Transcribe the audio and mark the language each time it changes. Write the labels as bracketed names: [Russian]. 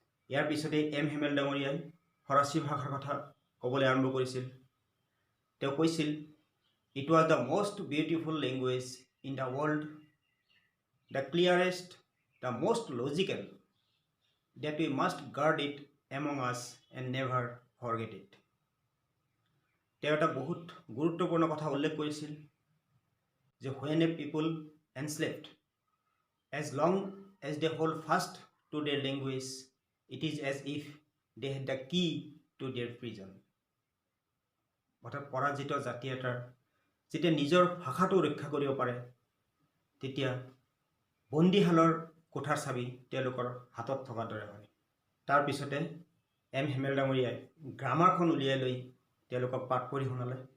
[Assamese] ইয়াৰ পিছতেই এম হেমেল ডাঙৰীয়াই ফৰাচী ভাষাৰ কথা ক'বলৈ আৰম্ভ কৰিছিল। তেওঁ কৈছিল, [English] It was the most beautiful language in the world, the clearest, the most logical, that we must guard it among us and never forget it. [Assamese] তেওঁ এটা বহুত গুৰুত্বপূৰ্ণ কথা উল্লেখ কৰিছিল যে [English] when a people enslaved, as long as they hold fast to their language, it is as if they had the key to their prison. [Assamese] অৰ্থাৎ পৰাজিত জাতি এটাৰ যেতিয়া নিজৰ ভাষাটো ৰক্ষা কৰিব পাৰে, তেতিয়া বন্দীশালৰ কোঠাৰ চাবি তেওঁলোকৰ হাতত থকাৰ দৰে হয়। তাৰপিছতে এম হেমেল ডাঙৰীয়াই গ্ৰামাৰখন উলিয়াই লৈ তেওঁলোকক পাঠ পঢ়ি শুনালে।